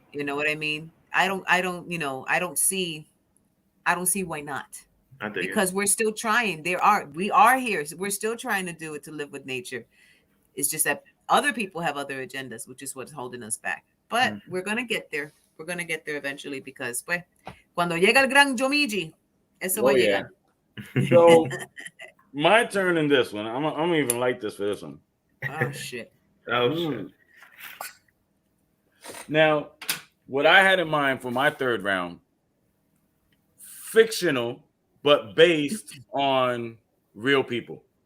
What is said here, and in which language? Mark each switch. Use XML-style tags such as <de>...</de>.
<en>You know what I mean? I don't see why not. because we're still trying. We are here. So we're still trying to do it, to live with nature. It's just that other people have other agendas, which is what's holding us back. But we're gonna get there. We're gonna get there eventually, because</en> <es>pues, cuando llega el gran Yomiji, eso va a llegar.</es> <en>So my turn in this one. I'm even like this for this one. Oh shit. Shit. Now, what I had in mind for my third round, fictional, but based on real people.</en>